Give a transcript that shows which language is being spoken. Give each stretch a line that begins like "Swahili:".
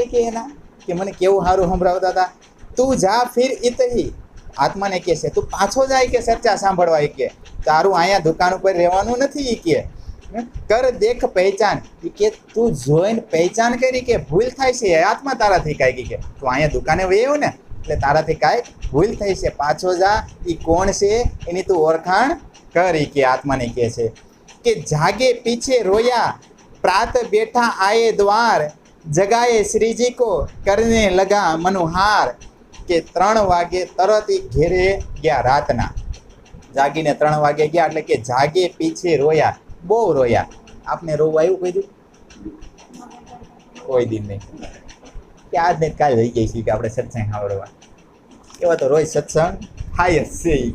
Gujarati: એ કે એના કે મને કેવું સારું સંભળાવતા હતા.
Hindi: તું જા ફિર ઇતહી,
Gujarati: આત્માને કહે છે તું પાછો જાય કે ચર્ચા સાંભળવા. એ કે તારું અહીંયા દુકાન ઉપર રહેવાનું નથી. એ કે
Hindi: કર દેખ પહેચાન,
Gujarati: એ કે તું જોઈને પહેચાન કરી કે ભૂલ થાય છે આત્મા તારાથી કાંઈ. કે તું અહીંયા દુકાને વહ્યો ને એટલે તારાથી કાંઈક ભૂલ થઈ છે, પાછો જા. એ કોણ છે એની તું ઓળખાણ કરી. કે આત્માને કહે છે કે જાગે પીછે રોયા,
Hindi: प्रात बैठा आए द्वार, जगाए श्री जी को करने लगा मनुहार.
Gujarati: કે 3 વાગે તરત એ ઘેરે ગયા રાતના. જાગીને 3 વાગે ગયા એટલે કે જાગે પીછે રોયા, બહુ રોયા. આપને રોવું આવ્યું કોઈ દી? કોઈ દિન નહીં. કે આજ ને કાલ રહી ગઈ છે કે આપણે સત્સંગ સાંભળવા. એવા તો રોજ સત્સંગ થાય જ છે.